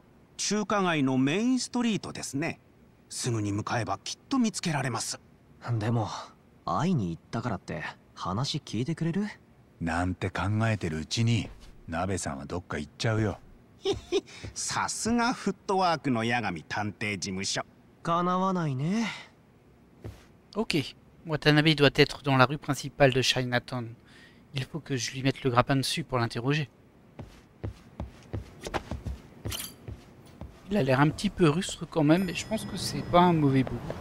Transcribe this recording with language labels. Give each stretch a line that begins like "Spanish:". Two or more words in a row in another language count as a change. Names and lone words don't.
Japanese: 中華街のメインストリートですね。すぐに向かえばきっと見つけられます。でも会いに行ったからって話聞いてくれる？なんて考えてるうちに鍋さんはどっか行っちゃうよ。さすがフットワークの八神探偵事務所。かなわないね。
French: Ok. Watanabe doit être dans la rue principale de Chinatown. Il faut que je lui mette le grappin dessus pour l'interroger. Il a l'air un petit peu rustre quand même, mais je pense que c'est pas un mauvais bout.